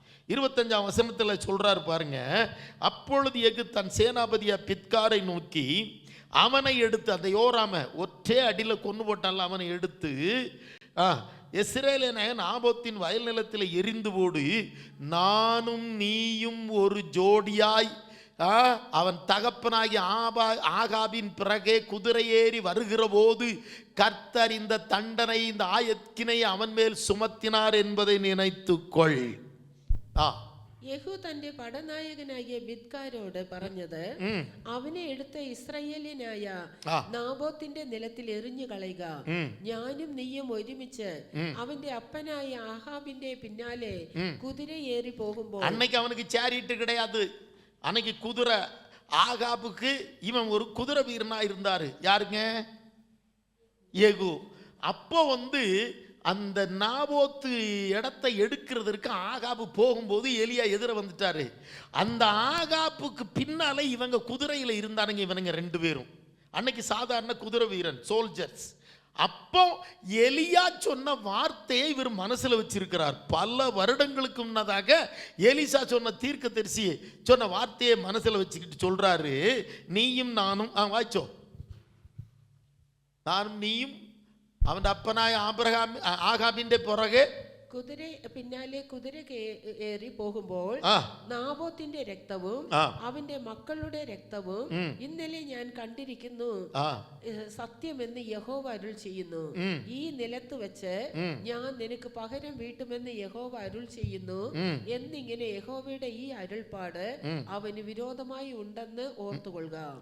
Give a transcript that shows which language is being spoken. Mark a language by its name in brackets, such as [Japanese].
[Tamil] 25ஆம் வசனத்துல சொல்றாரு பாருங்க. அப்பொழுது யெகூ தன் சேனாபதியா பித்காரை நோக்கி அவனை எடுத்து, அந்த யோராம ஒற்றே அடியில கொண்டு போட்டால, அவனை எடுத்து இஸ்ரவேலின் நாபோத்தின் வயல் நிலத்தில் எரிந்து போடு, நானும் நீயும் ஒரு ஜோடியாய் அவன் தகப்பனாகி ஆகாபின் பிறகே குதிரை ஏறி வருகிற போது கர்த்தர் இந்த தண்டனை, இந்த ஆயத்தினை அவன் மேல் சுமத்தினார் என்பதை நினைத்துக்கொள். [Malayalam] യഹൂ തന്റെ പടനായകനായ ബിദ്കാരോട് പറഞ്ഞത്, അവനെ എടുത്ത് ഇസ്രായേലിനായ നാബോത്തിന്റെ നിലത്തിൽ എറിഞ്ഞു കളയുക. ഞാനും നീയും ഒരുമിച്ച് അവന്റെ അപ്പനായ ആഹാബിന്റെ പിന്നാലെ കുതിരയേറി പോകുമ്പോൾ. [Tamil] அன்னைக்கு அவனுக்கு சேரிட்டு கிடையாது. அன்னைக்கு குதிரை, ஆகாபுக்கு இவன் ஒரு குதிரை வீரனா இருந்தாரு. யாருங்க? யெகூ. அப்போ அந்த நாபோத்து இடத்தை எடுக்கிறதுக்கு ஆகாபு போகும்போது எலியா எதிர வந்துட்டாரு. அந்த ஆகாப்புக்கு பின்னாலே இவங்க குதிரையில் இருந்தானுங்க, இவனுங்க 2 பேரும். அன்னைக்கு சாதாரண குதிரை வீரன், சோல்ஜர்ஸ். அப்போ எலியா சொன்ன வார்த்தையை இவர் மனசுல வச்சிருக்கிறார். பல வருடங்களுக்கு முன்னதாக எலிசா சொன்ன தீர்க்கதரிசி சொன்ன வார்த்தையை மனசுல வச்சுக்கிட்டு சொல்றாரு, நீயும் நானும் வாய்ச்சோ, நானும் நீயும் அவன் அப்பனாയ [Malayalam] ആഹാബിന്റെ പുറകെ പിന്നാലെ കുതിര ഏറി പോകുമ്പോൾ നാബോത്തിന്റെ രക്തവും അവന്റെ മക്കളുടെ രക്തവും ഇന്നലെ ഞാൻ കണ്ടിരിക്കുന്നു, സത്യമെന്ന് യഹോവ അരുൾ ചെയ്യുന്നു. ഈ നിലത്ത് വെച്ച് ഞാൻ നിനക്ക് പകരം വീട്ടുമെന്ന് യഹോവ അരുൾ ചെയ്യുന്നു എന്നിങ്ങനെ യഹോവയുടെ ഈ അരുൾപ്പാട് അവന് വിരോധമായി ഉണ്ടെന്ന് ഓർത്തുകൊള്ളുക.